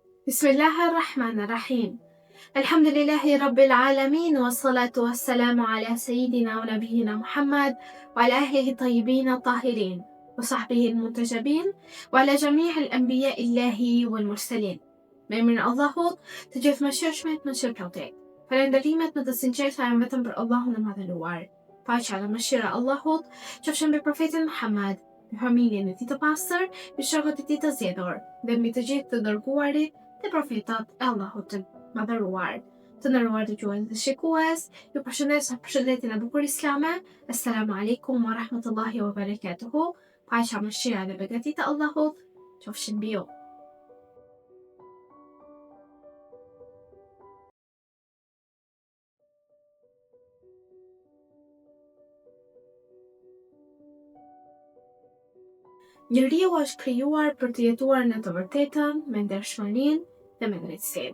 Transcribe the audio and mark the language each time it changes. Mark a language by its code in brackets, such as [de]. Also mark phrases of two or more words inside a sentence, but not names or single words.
[ar] بسم الله الرحمن الرحيم. الحمد لله رب العالمين، والصلاة والسلام على سيدنا ونبينا محمد، وعلى أهله الطيبين الطاهرين، وصحبه المنتجبين، وعلى جميع أنبياء الله والمرسلين. [sq] Me emrin e Allahut, të gjithë mëshirshmit mëshirëplotësit. Falënderimet në të sinqerta janë vetëm për Allahun e Madhëruar. Paqja dhe mëshira e Allahut qofshin mbi profetin Muhammad, mbi familjen e tij të pastër, mbi shokët e tij të zgjedhur, dhe mbi të gjithë të dërguarit dhe profetat e Allahut të Madhëruar. Të nderuar dëgjues dhe shikues, ju përshëndes me përshëndetjen e bukur islame. [ar] السلام عليكم ورحمة الله وبركاته. [sq] Paqja, mëshira dhe beqatia e Allahut qofshin mbi ju. Njeriu është krijuar për të jetuar në të vërtetën, me ndershmërinë dhe me drejtësinë.